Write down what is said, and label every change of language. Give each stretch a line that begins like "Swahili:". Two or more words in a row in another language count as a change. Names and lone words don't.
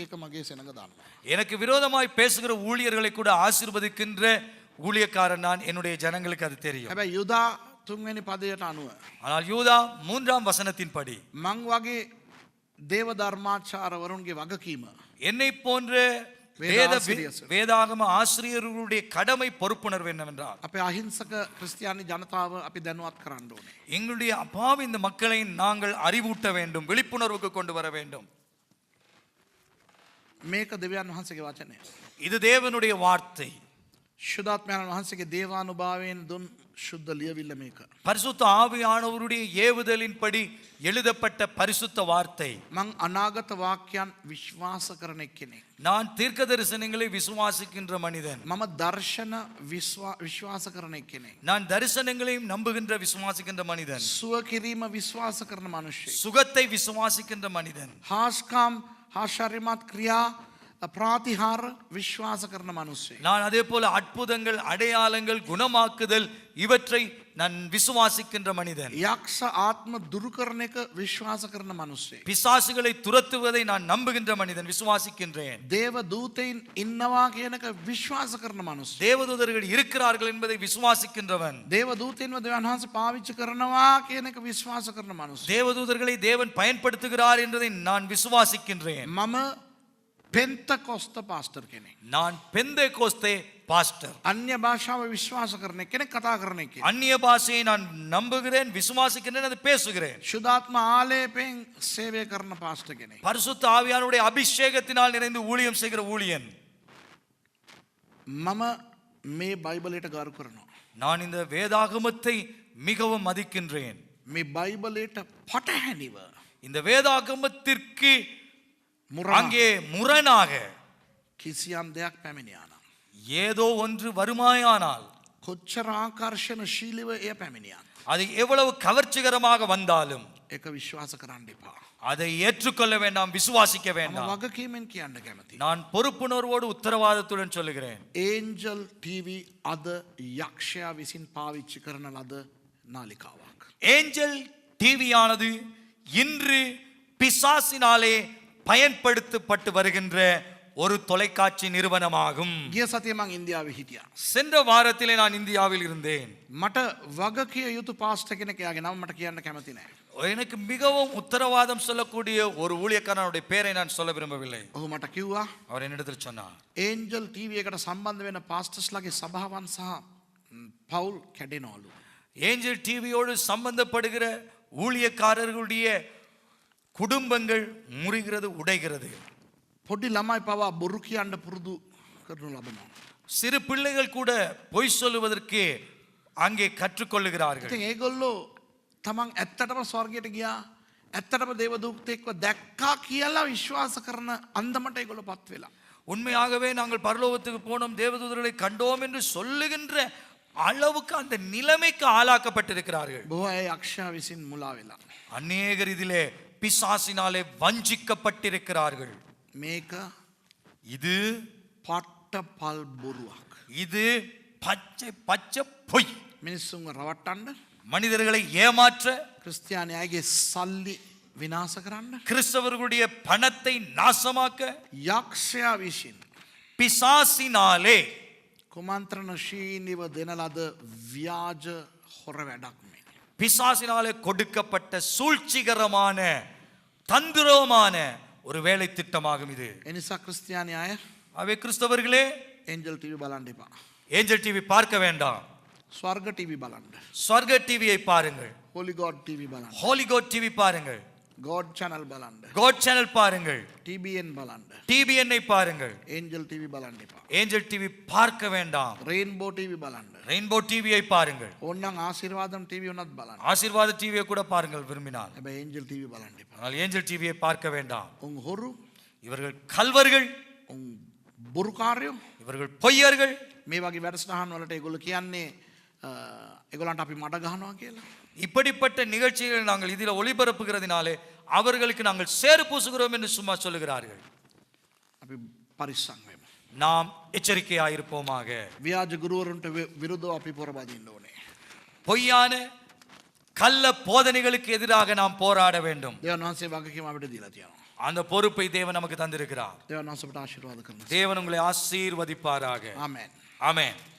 Sinhala: ඒක මගේ සෙනඟ දානවා.
Tamil: எனக்கு விரோதமாய் பேசுகிற ஊழியர்களை கூட ஆசீர்வதிக்கின்ற ஊழியக்காரன் நான். என்னுடைய ஜனங்களுக்கு அது தெரியும்.
Sinhala: හැබැයි යුදා 3 වෙනි පදයට අනුව
Tamil: ஆனால் யூதா 3ஆம் வசனத்தின்படி
Sinhala: මං වගේ දේව ධර්මාචාරවරුන්ගේ වගකීම
Tamil: என்னை போன்ற வேதாகம ஆசிரியர்களுடைய கடமை பொறுப்புணர்வு என்னவென்றால்,
Sinhala: අපේ අහිංසක ක්‍රිස්තියානි ජනතාව අපි දැනුවත් කරන්න ඕනේ.
Tamil: எங்களுடைய அப்பாவி இந்த மக்களை நாங்கள் அறிவூட்ட வேண்டும், விழிப்புணர்வுக்கு கொண்டு வர வேண்டும்.
Sinhala: මේක දෙවියන් වහන්සේගේ වචනය.
Tamil: இது தேவனுடைய வார்த்தை.
Sinhala: ශුද්ධාත්මයන් වහන්සේගේ දේවානුභාවයෙන් දුන් ශුද්ධ ලියවිල්ල මේක.
Tamil: பரிசுத்த ஆவியானவருடைய ஏவுதலின்படி எழுதப்பட்ட பரிசுத்த வார்த்தை.
Sinhala: මං අනාගත වාක්‍යයන් විශ්වාස කරන එක්කෙනෙක්.
Tamil: நான் தீர்க்க தரிசனங்களை விசுவாசிக்கின்ற மனிதன்.
Sinhala: මම දර්ශන විශ්වාස කරන එක්කෙනෙක්.
Tamil: நான் தரிசனங்களையும் நம்புகின்ற விசுவாசிக்கின்ற மனிதன்.
Sinhala: සුව කිරීම විශ්වාස කරන මනුෂ්‍යෙක්.
Tamil: சுகத்தை விசுவாசிக்கின்ற மனிதன்.
Sinhala: හාස්කම් ආශාර්යමත් ක්‍රියා ප්‍රාතිහාර විශ්වාස කරන මනුස්සයෙක්.
Tamil: நான் அதே போல அற்புதங்கள், அடையாளங்கள், குணமாக்குதல் இவற்றை நான் விசுவாசிக்கின்ற மனிதன்.
Sinhala: යක්ෂ ආත්ම දුරු කරන එක විශ්වාස කරන මනුස්සයෙක්.
Tamil: பிசாசுகளை துரத்துவதை நான் நம்புகின்ற மனிதன், விசுவாசிக்கின்றேன்.
Sinhala: දේව දූතයින් ඉන්නවා කියන එක විශ්වාස කරන මනුස්සයෙක්.
Tamil: தேவதூதர்கள் இருக்கிறார்கள் என்பதை விசுவாசிக்கின்றவன்.
Sinhala: දේව දූතයින්ව දෙවියන් වහන්සේ පාවිච්චි කරනවා කියන එක විශ්වාස කරන මනුස්සයෙක්.
Tamil: தேவதூதர்களை தேவன் பயன்படுத்துகிறார் என்பதை நான் விசுவாசிக்கின்றேன்.
Sinhala: මම පෙන්තකොස්ත පාස්ටර් කෙනෙක්.
Tamil: நான் பெந்தேகோஸ்தே பாஸ்டர்.
Sinhala: අන්‍ය භාෂාව විශ්වාස කරන කෙනෙක් කතා කරන කෙනෙක්.
Tamil: அந்நிய பாஷையை நான் நம்புகிறேன், விசுவாசிக்கின்றேன், அதை பேசுகிறேன்.
Sinhala: ශුද්ධාත්ම ආලේපයෙන් සේවය කරන පාස්ටර් කෙනෙක්.
Tamil: பரிசுத்த ஆவியானுடைய அபிஷேகத்தினால் நிறைந்து ஊழியம் செய்கிற ஊழியன்.
Sinhala: මම මේ බයිබලයට ගරු කරනවා.
Tamil: நான் இந்த வேதாகமத்தை மிகவும் மதிக்கின்றேன்.
Sinhala: මේ බයිබලයට පටහැනිව
Tamil: இந்த வேதாகமத்திற்கு
Sinhala: මුරා
Tamil: அங்கே முரணாக
Sinhala: කිසියම් දෙයක් පැමිණියානම්
Tamil: ஏதோ ஒன்று வருமாயானால்
Sinhala: කොච්චර ආකර්ෂණශීලීව එය පැමිණියන්
Tamil: அது எவ்வளவு கவர்ச்சிகரமாக வந்தாலும்
Sinhala: ඒක විශ්වාස කරන්න එපා.
Tamil: அதை ஏற்றுக்கொள்ள வேண்டாம், விசுவாசிக்க
Sinhala: මම
Tamil: வேண்டாம்.
Sinhala: වගකීමෙන් කියන්න කැමතියි.
Tamil: நான் பொறுப்புணர்வோடு උத்தரவாதத்துடன் சொல்லுகிறேன்.
Sinhala: ඒන්ජල් TV අද යක්ෂයා විසින් පාවිච්චි කරන ලද නාලිකාවක්.
Tamil: ஏஞ்சல் டிவியானது இன்று பிசாசினாலே பயன்படுத்தப்பட்டு வருகின்ற ஒரு தொலைக்காட்சி நிறுவனமாகும்.
Sinhala: ගිය සතියේ මං ඉන්දියාවේ හිටියා.
Tamil: சென்ற வாரத்திலே நான் இந்தியாவில் இருந்தேன்.
Sinhala: මට වගකිය යුතු පාස්ටර් කෙනෙක් යාගේ නම මට කියන්න කැමති නැහැ.
Tamil: எனக்கு மிகவும் உத்தரவாதம் சொல்லக்கூடிய ஒரு ஊழியக்காரனுடைய பெயரை நான் சொல்ல விரும்பவில்லை.
Sinhala: ඔහු මට කිව්වා
Tamil: அவர் என்னிடத்தில் சொன்னார்,
Sinhala: ඒන්ජල් TV එකට සම්බන්ධ වෙන පාස්ටර්ස්ලාගේ සභාවන් සහ පවුල් කැඩෙනවලු.
Tamil: ஏஞ்சல் டிவியோடு சம்பந்தப்படுகிற ஊழியக்காரர்களுடைய குடும்பங்கள் முறிகிறது, உடைகிறது.
Sinhala: පොඩි ළමයි පවා බොරු කියන්න පුරුදු කරනු ලබනවා.
Tamil: சிறு பிள்ளைகள் கூட பொய் சொல்லுவதற்கு அங்கே கற்றுக்கொள்ளுகிறார்கள்.
Sinhala: ඉතින් ඒගොල්ලෝ තමන් ඇත්තටම ස්වර්ගයට ගියා ඇත්තටම දේව දූතෙක්ව දැක්කා කියලා විශ්වාස කරන අන්දමට ඒගොල්ලෝ පත් වෙලා.
Tamil: உண்மையாகவே நாங்கள் பரலோகத்துக்கு போனோம், தேவதூதர்களை கண்டோம் என்று சொல்லுகின்ற அளவுக்கு அந்த நிலைமைக்கு ஆளாக்கப்பட்டிருக்கிறார்கள்.
Sinhala: බොහෝ අය යක්ෂයා විසින් මුලා වෙලා.
Tamil: அநேகர் இதிலே பிசாசினாலே வஞ்சிக்கப்பட்டிருக்கிறார்கள்.
Sinhala: මේක
Tamil: இது
Sinhala: පට්ටපල් බොරුවක්.
Tamil: இது பச்சை பச்சை பொய்.
Sinhala: මිනිස්සුන්ව රවට්ටන්න
Tamil: மனிதர்களை ஏமாற்ற,
Sinhala: ක්‍රිස්තියානියාගේ සල්ලි විනාශ කරන්න
Tamil: கிறிஸ்தவர்களுடைய பணத்தை நாசமாக்க
Sinhala: යක්ෂයා විසින්
Tamil: பிசாசினாலே
Sinhala: කුමන්ත්‍රණශීලීව දෙන ලද ව්‍යාජ හොර වැඩක් මේ.
Tamil: பிசாசினாலே கொடுக்கப்பட்ட சூழ்ச்சிகரமான தந்திரமான ஒரு வேலை திட்டமாகும் இது.
Sinhala: එනිසා ක්‍රිස්තියානි අය
Tamil: அவை கிறிஸ்தவர்களே,
Sinhala: ඒන්ජල් TV බලන්න එපා.
Tamil: ஏஞ்சல் டிவி பார்க்க வேண்டாம்,
Sinhala: ස්වර්ග TV බලන්න.
Tamil: ஸ்வர்க டிவியை பாருங்கள்,
Sinhala: හොලි ගෝඩ් TV බලන්න.
Tamil: ஹோலி கோட் டிவி பாருங்கள்,
Sinhala: ගෝඩ් channel බලන්න.
Tamil: கோட் சேனல் பாருங்கள்,
Sinhala: TBN බලන්න.
Tamil: டிபிஎன்ஐ பாருங்கள்.
Sinhala: ඒන්ජල් TV බලන්න එපා.
Tamil: ஏஞ்சல் டிவி பார்க்க வேண்டாம்,
Sinhala: රේන්බෝ TV බලන්න.
Tamil: ரெயின்போ டிவியை பாருங்கள்,
Sinhala: ඕන්නම් ආශිර්වාදම් TV උනත් බලන්න.
Tamil: ஆசீர்வாத டிவியை கூட பாருங்கள் விரும்பினால்.
Sinhala: හැබැයි ඒන්ජල් TV බලන්න එපා.
Tamil: ஆனால் ஏஞ்சல் டிவியை பார்க்க வேண்டாம்.
Sinhala: උන් හොරු,
Tamil: இவர்கள் கல்வர்கள்,
Sinhala: උන් බොරුකාරයෝ.
Tamil: இவர்கள் பொய்யர்கள்.
Sinhala: මේ වගේ වැඩසටහන් වලට ඒගොල්ලෝ කියන්නේ ඒගොල්ලන්ට අපි මඩ ගහනවා කියලා.
Tamil: இப்படிப்பட்ட நிகழ்ச்சிகளை நாங்கள் இதில் ஒளிபரப்புகிறதினாலே அவர்களுக்கு நாங்கள் சேறு பூசுகிறோம் என்று சும்மா சொல்லுகிறார்கள்.
Sinhala: අපි පරිස්සම් වෙමු.
Tamil: நாம் எச்சரிக்கையாயிருப்போமாக.
Sinhala: ව්‍යාජ ගුරුවරුන්ට විරුද්ධව අපි පොරබදින්න ඕනේ.
Tamil: பொய்யான கள்ள போதனைகளுக்கு எதிராக நாம் போராட வேண்டும்.
Sinhala: දේවන් වහන්සේ වගකීම අපිට දීලා තියෙනවා.
Tamil: அந்த பொறுப்பை தேவன் நமக்கு தந்திருக்கிறார்.
Sinhala: දේවන් වහන්සේ අපට ආශිර්වාද කරනවා.
Tamil: தேவன் உங்களை ஆசீர்வதிப்பாராக.
Sinhala: ආමෙන්.
Tamil: ஆமென்.